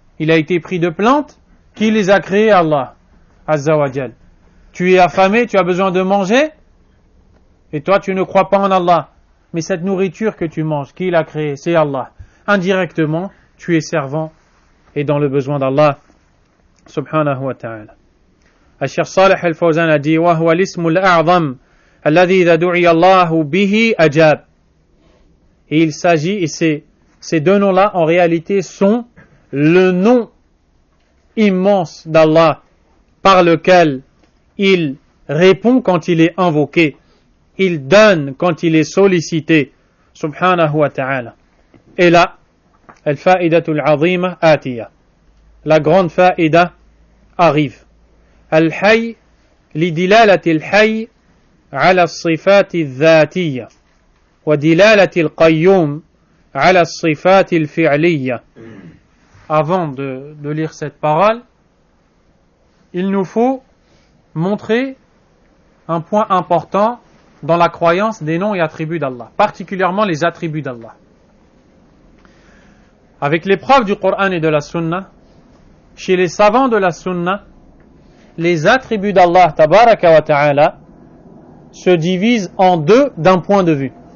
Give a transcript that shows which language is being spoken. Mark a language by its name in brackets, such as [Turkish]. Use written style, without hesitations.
[French] Il a été pris de plantes, qui les a créées? Allah Azza wa Jal. Tu es affamé, tu as besoin de manger, et toi tu ne crois pas en Allah, mais cette nourriture que tu manges, qui l'a créée? C'est Allah. Indirectement tu es servant et dans le besoin d'Allah subhanahu wa ta'ala. [Arabic] الشيخ صالح الفوزان [French] a dit [Arabic] وهو الاسم الأعظم الذي إذا دعي الله به أجاب. [French] Et il s'agit, et ces deux noms-là en réalité sont le nom immense d'Allah par lequel il répond quand il est invoqué, il donne quand il est sollicité subhanahu wa ta'ala. Et là [Arabic] الفائدة العظيمة آتية. [French] La grande faïda arrive. [Arabic] الحي لدلالة الحي على الصفات الذاتية ودلالة القيوم على الصفات الفعلية. [French] Avant de lire cette parole, il nous faut montrer un point important dans la croyance des noms et attributs d'Allah, particulièrement les attributs d'Allah. Avec les preuves du Coran et de la Sunna, chez les savants de la Sunna, les attributs d'Allah tabaraka wa ta'ala se divisent en deux d'un point de vue.